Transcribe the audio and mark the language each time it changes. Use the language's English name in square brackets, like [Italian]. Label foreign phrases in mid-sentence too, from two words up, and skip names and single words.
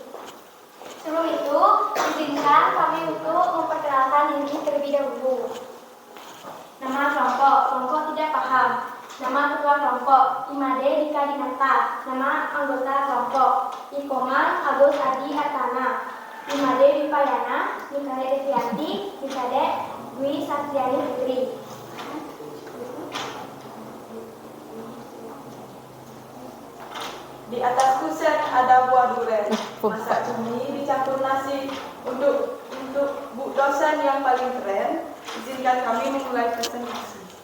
[Indonesian] Sebelum itu, izinkan kami untuk memperkenalkan diri terlebih dahulu. Nama kelompok tidak paham. Nama ketua kelompok, Imade Dika Dinata. Nama anggota kelompok, Ikoman Agus Adi Atana. Imade Wipayana, Mikade Devianti, Mikade Dwi Satriani Putri. Di atas kusen ada buah durian. Masak cumi dicampur nasi. Untuk Bu dosen yang paling keren, izinkan kami memulai presentasi.